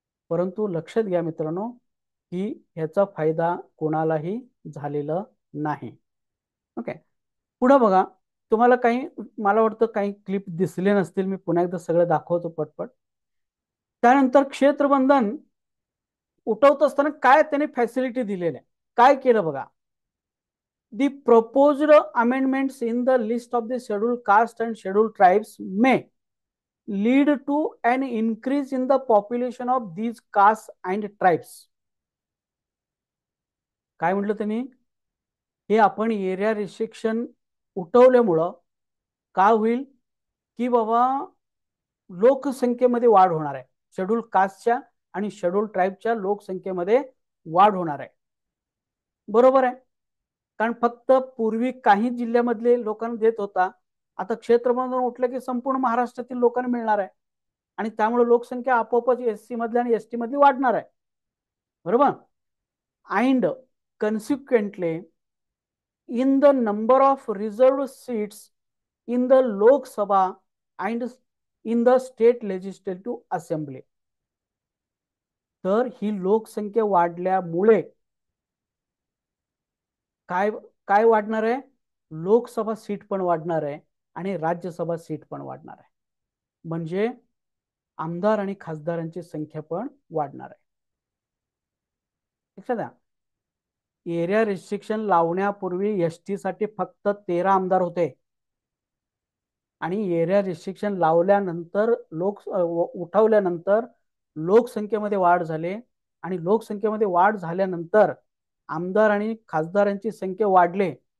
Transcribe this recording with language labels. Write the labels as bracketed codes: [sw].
[mr] परंतु लक्षात घ्या मित्रांनो की ह्याचा फायदा कोणालाही झालेला नाही. ओके, पुढे बघा. तुम्हाला काही, मला वाटतं काही क्लिप दिसले नसतील, मी पुन्हा एकदा सगळं दाखवतो पटपट. त्यानंतर क्षेत्रबंधन उठवत असताना काय त्याने फॅसिलिटी दिलेल्या, काय केलं बघा. [en] The proposed amendments in the list of the scheduled caste and scheduled tribes may lead to an increase in the population of these castes and tribes. [mr] काय म्हटलं त्यांनी, हे आपण एरिया रिस्ट्रिक्शन उठवल्यामुळं काय होईल की बाबा लोकसंख्येमध्ये वाढ होणार आहे, शेड्यूल कास्टच्या आणि शेड्यूल ट्राईबच्या लोकसंख्येमध्ये वाढ होणार आहे. बरोबर आहे, कारण फक्त पूर्वी काही जिल्ह्यामधले लोकांना देत होता, आता क्षेत्रबंधन उठलं की संपूर्ण महाराष्ट्रातील लोकांना मिळणार आहे आणि त्यामुळे लोकसंख्या आपोआपच एससी मधल्या आणि एसटी मधली वाढणार आहे. बरोबर. [en] And consequently in the number of reserved seats in the Lok Sabha and in the state legislative assembly. [mr] तर ही लोकसंख्या वाढल्यामुळे काय काय वाढणार आहे? लोकसभा सीट पण वाढणार आहे आणि राज्यसभा सीट पण वाढणार आहे. म्हणजे आमदार आणि खासदारांची संख्या पण वाढणार आहे. लक्षात द्या, एरिया रिस्ट्रिक्शन लावण्यापूर्वी एसटी साठी फक्त 13 आमदार होते आणि एरिया रिस्ट्रिक्शन लावल्यानंतर उठवल्यानंतर लोकसंख्येमध्ये वाढ झाली आणि लोकसंख्येमध्ये वाढ झाल्यानंतर आमदार आणि खासदारांची संख्या वाढले.